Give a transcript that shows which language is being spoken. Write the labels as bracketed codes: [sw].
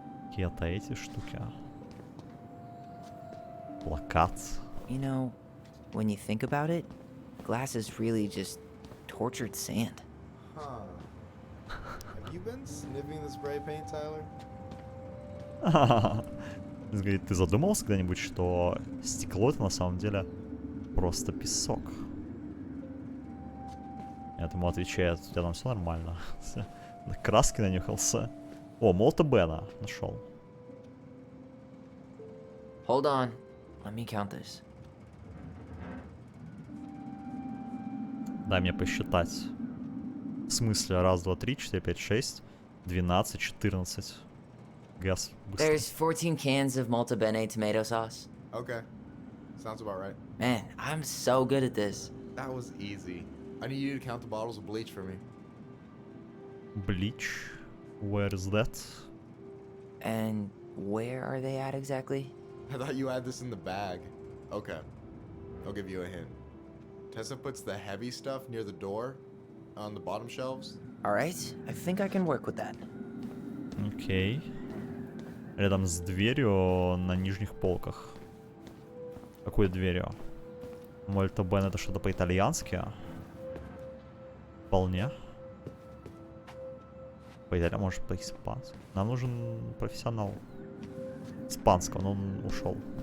[ru] Какие-то эти штуки. Плакат. [en] You know, when you think about it, glass is really just tortured sand. Huh. Have you been sniffing the spray paint, Tyler? [ru] Говорит, ты задумался когда-нибудь, что стекло это на самом деле просто песок? Этому отвечает, у тебя там все нормально. Краски нанюхался. О, молота Бена нашел. [en] Hold on. Let me count this. [ru] Дай мне посчитать. В смысле, раз, два, три, 4, 5, 6, 12, 14. Газ. Быстро. [en] There's 14 cans of Malta Bene tomato sauce. Okay. Sounds about right. Man, I'm so good at this. That was easy. I need you to count the bottles of bleach for me. Bleach. Where is that? And where are they at exactly? I thought you had this in the bag. Okay. I'll give you a hint. Tessa puts the heavy stuff near the door on the bottom shelves. Alright, I think I can work with that. [ru] Окей. Рядом с дверью на нижних полках. Какой дверью? Мольто Бен это что-то по-итальянски? Вполне. По-итальянски, может по-испански. Нам нужен профессионал испанского, но он ушел.